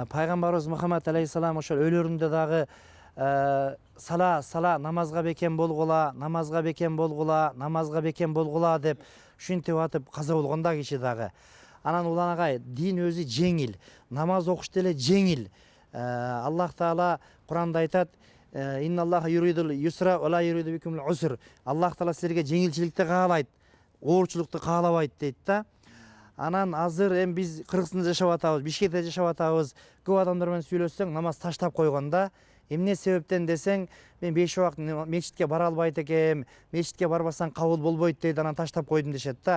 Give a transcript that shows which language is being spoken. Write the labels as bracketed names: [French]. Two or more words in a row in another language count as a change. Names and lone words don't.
[Kyrgyz] Пайгамбарыбыз Мухаммад алейхиссалам ошол өлөрүндө дагы сала намазга бекем болгула, намазга бекем болгула, намазга бекем болгула деп ушинтип атып каза болгон да киши дагы. Анан улан агай, дин өзү жеңил, намаз окуш деле жеңил. Аллах Таала Куранда айтат: [Arabic] "إن الله يريد اليسر ولا يريد بكم العسر." [Kyrgyz] Аллах Таала силерге жеңилчиликти каалайт, оорчулукту каалабайт дейт да. Анан азыр эми биз Кыргызстанда жашап атабыз, Бишкекте жашап атабыз. Көп адамдар менен сүйлөшсөң, намаз таштап койгон да. Эмне себептен десең, мен 5 убакыт мечитке бара албайт экем, мечитке барбасаң кабыл болбойт дейт, анан таштап койдум дешет да.